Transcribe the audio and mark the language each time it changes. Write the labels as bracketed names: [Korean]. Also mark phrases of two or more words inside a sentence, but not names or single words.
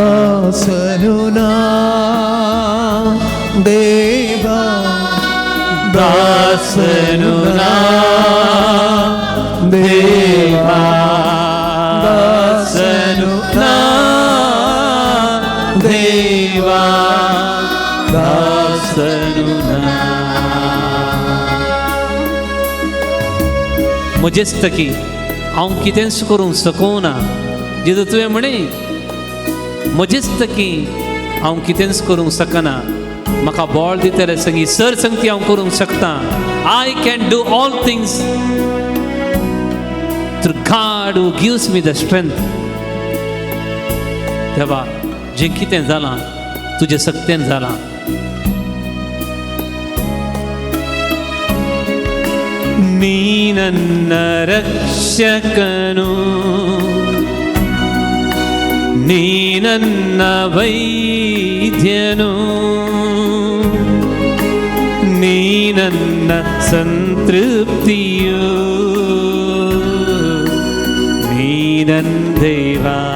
[Kannada] ದಾಸನು ನಾ ದೇವ ದಾಸನು ನಾ ದೇವ ದಾಸನು ನಾ ದೇವ ದಾಸನು ನಾ [Konkani] मुजेस्तकी हांव कितेंच करूंक सकूना जेजू तुवें म्हणे मुजेस्तकी हांव कितेंच करूंक सकना म्हाका बळ दितले सगळी सर संगती हांव करूंक शकता [English] I can do all things through God who gives me the strength [Konkani] देवा जें कितें जालां तुजे सक्तेन जालां [Kannada] ನೀ ನನ್ನ ರಕ್ಷಕನು ನೀ ನನ್ನ ವೈದ್ಯನು ನೀ ನನ್ನ ಸಂತೃಪ್ತಿಯು ನೀ ನನ್ನ ದೇವಾ